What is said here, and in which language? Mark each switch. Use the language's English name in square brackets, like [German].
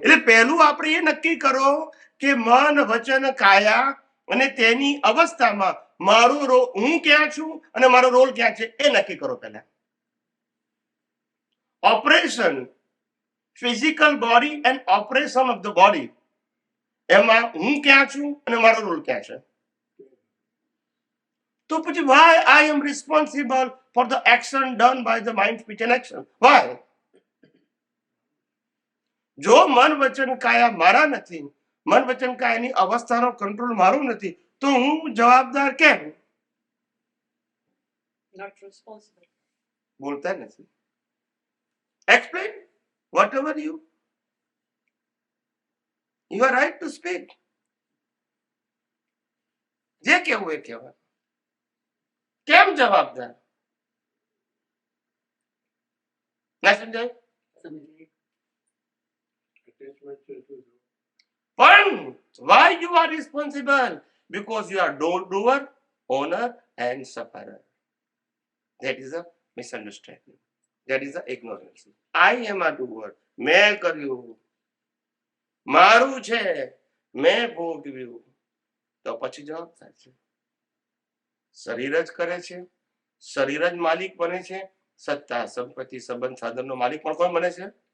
[Gujarati] એટલે પહેલું આપણે એ નક્કી કરો કે મન, વચન, કાયા અને તેની અવસ્થામાં મારું હું ક્યાં છું અને મારો રોલ ક્યાં છે એ નક્કી કરો. પહેલા operation, [English] physical body and operation of the body, [Gujarati] એમાં હું ક્યાં છું અને મારો રોલ ક્યાં છે. તો પછી [English] why I am responsible for the action done by the mind, speech and action? Why? [Gujarati] જો મન, વચન, કાયા મારા નથી, મન, વચન, કાયાની અવસ્થાનો કંટ્રોલ મારું નથી, તો હું જવાબદાર કેમ? [English] Not responsible. [Gujarati] બોલતા નથી. [English] Explain whatever you are right to speak. [Gujarati] જે કહેવું એ કહેવાય. કેમ જવાબદાર? ના સમજાય? સમજી. Attachment છે એટલું જ. પણ [English] why you are responsible? Because you are doer, owner and sufferer. That is a misunderstanding. That is a ignorance. I am a doer. [Gujarati] મેં કર્યું, મારું છે, મેં ભોગવ્યું, તો પછી જવાબદાર છે. શરીર જ કરે છે, શરીર જ માલિક બને છે. સત્તા, સંપત્તિ, સંબંધ, સાધનનો માલિક પણ કોણ બને છે?